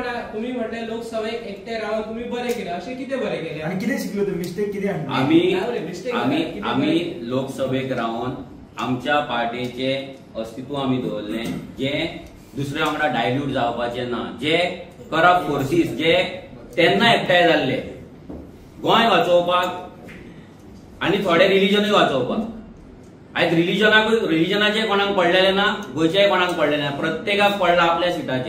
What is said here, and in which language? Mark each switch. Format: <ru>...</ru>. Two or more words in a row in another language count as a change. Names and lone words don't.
<kok>तुम्ही म्हटले लोकसभेक एकटे राहून तुम्ही बरे केले, असे किती बरे केले आणि किती शिकलो तुम्ही? मिस्टेक किती आणली? आम्ही लोकसभेक राहून आमच्या पार्टीचे अस्तित्व आम्ही दवरले, जे दुसरे वांगडा डायल्यूट जावपाचे ना, जे</kok> <en>corrupt forces</en> <kok>जे तेन्ना एकठांय जाल्ले गोंय वाचोवपाक आनी थोडे रिलीजनूय वाचोवपाक. आयज रिलीजनाचे कोणाक पडलेले ना, गोंयच्याय कोणाक पडलेले ना, प्रत्येकाक पडला आपल्या सिटाचेर.</kok>